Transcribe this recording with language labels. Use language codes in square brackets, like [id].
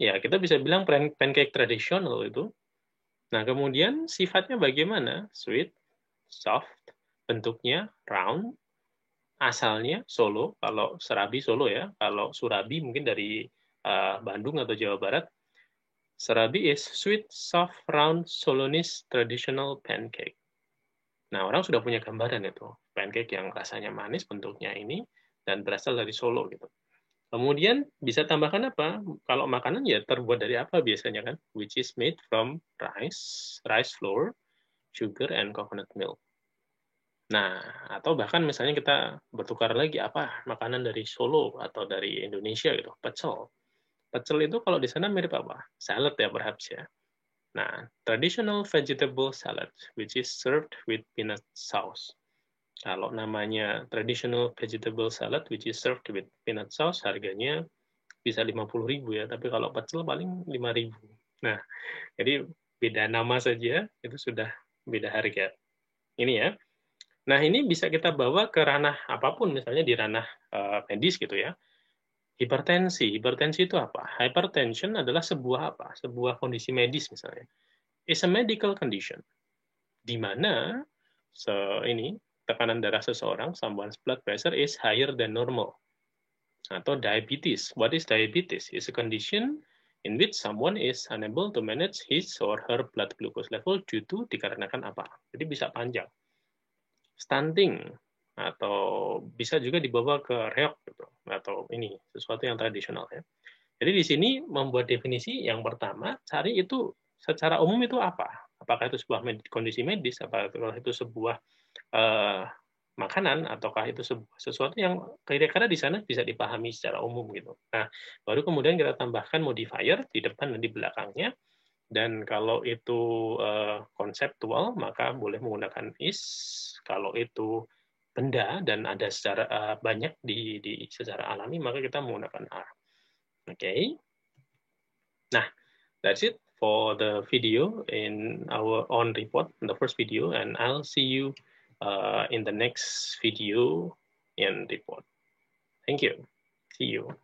[id] Ya, kita bisa bilang pancake tradisional itu. Nah, kemudian sifatnya bagaimana? [en] Sweet, soft, [id] bentuknya round, asalnya Solo, kalau serabi Solo ya. Kalau surabi mungkin dari Bandung atau Jawa Barat. [en] Serabi is sweet, soft, round, Solonese traditional pancake. [id] Nah, orang sudah punya gambaran itu. Pancake yang rasanya manis bentuknya ini dan berasal dari Solo gitu. Kemudian bisa tambahkan apa? Kalau makanan ya terbuat dari apa biasanya kan? [en] Which is made from rice flour, sugar, and coconut milk. [id] Nah, atau bahkan misalnya kita bertukar lagi apa makanan dari Solo atau dari Indonesia gitu, pecel. Pecel itu kalau di sana mirip apa? Salad ya perhaps ya. [en] Nah, traditional vegetable salad, which is served with peanut sauce. [id] Kalau namanya [en] traditional vegetable salad, which is served with peanut sauce, [id] harganya bisa 50.000 ya, tapi kalau pecel paling 5.000. Nah, jadi beda nama saja, itu sudah beda harga. Ini ya. Nah, ini bisa kita bawa ke ranah apapun, misalnya di ranah medis gitu ya. Hipertensi itu apa? Hypertension adalah sebuah apa? Sebuah kondisi medis misalnya. [en] It's a medical condition. [id] Di mana ini tekanan darah seseorang, [en] someone's blood pressure is higher than normal. Atau diabetes. What is diabetes? It's a condition in which someone is unable to manage his or her blood glucose level due to [id] dikarenakan apa? Jadi bisa panjang. Stunting atau bisa juga dibawa ke reok gitu, atau ini sesuatu yang tradisional ya. Jadi di sini membuat definisi yang pertama, cari itu secara umum itu apa? Apakah itu sebuah kondisi medis, apakah itu sebuah makanan, ataukah itu sesuatu yang kira-kira di sana bisa dipahami secara umum gitu. Nah, baru kemudian kita tambahkan modifier di depan dan di belakangnya. Dan kalau itu konseptual, maka boleh menggunakan is. Kalau itu benda dan ada secara banyak secara alami, maka kita menggunakan are. Oke. Nah, [en] that's it for the video in our own report, the first video, and I'll see you in the next video in report. Thank you. See you.